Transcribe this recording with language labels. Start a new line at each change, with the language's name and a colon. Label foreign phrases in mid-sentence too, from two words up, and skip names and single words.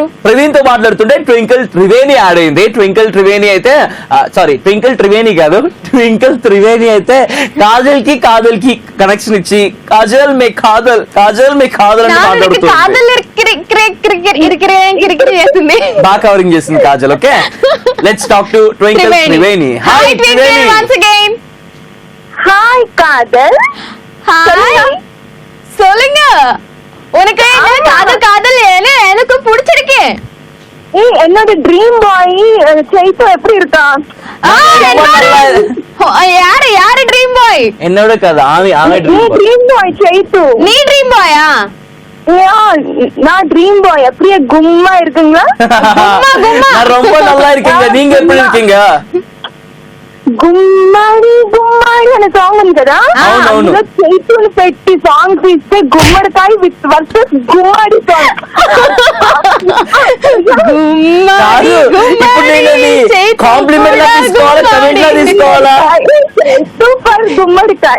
Telugu: ప్రవీణ్ తో మాట్లాడుతుంటే ట్వింకిల్ త్రివేణి యాడ్ అయింది. ట్వింకిల్ త్రివేణి అయితే ట్వింకిల్ త్రివేణి కాదు, ట్వింకిల్ త్రివేణి అయితే కాజల్ కి కనెక్షన్ ఇచ్చి కాజల్ మే కాదల్ అని మాట్లాడుతుంది. చేస్తుంది, బాగా కవరింగ్ చేసింది కాజల్.
English: okay, let's talk to
Telugu: ట్వింకిల్ త్రివేణి. హాయ్ త్రివేణి.
English: once again.
Tamil: ஹாய் காதல். ஹாய், சொல்லுங்க. உனக்கு என்ன காதல் எனக்கு பிடிச்சிருக்கு. என்னோட
English: dream boy
Tamil: சைத்து எப்படி இருக்கா?
English: யாரு dream boy?
Tamil: என்னோட கதை ஆமே
English: dream boy சைத்து.
Tamil: நீ
English: dream boy-aa?
Tamil: நான்
English: dream boy.
Tamil: அப்படியே கும்மா இருக்குங்களா? நான் ரொம்ப நல்லா இருக்கீங்க. நீங்க எப்படி இருக்கீங்க?
Telugu: గుమ్మడి గుమ్మడి అనే సాంగ్ ఉంది కదా, అందులో చైతుని పెట్టి సాంగ్ తీస్తే గుమ్మడికాయ
English: with versus
Telugu: గుమ్మడి సాంగ్. సూపర్ గుమ్మడికాయ.